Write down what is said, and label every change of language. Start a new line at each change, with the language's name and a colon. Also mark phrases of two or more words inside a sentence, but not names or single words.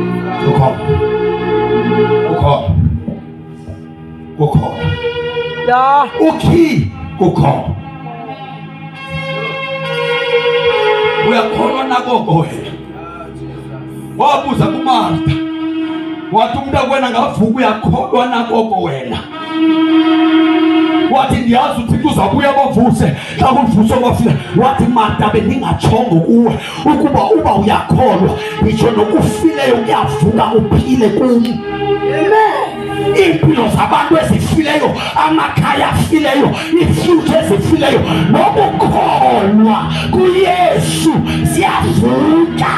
Xhosa: Kukhona. Ya. Ukhi kukhona. Uyakholwa nakoko wena. Wabuza kuMartha, wathi umuntu akwena ngavuka uyakholwa nakoko wena. Wathi ndiyazi uThixo uzabuya bavuse xa kuvuswa kwafika. Wathi Martha bendingatshongo kuwe ukuba uba uyakholwa ngitsho nokufileyo kuyavuka uphile kum. Impilo zabantu ezifileyo, amakhaya afileyo, ifuture ezifileyo, nokukholwa kuYesu siyavuka.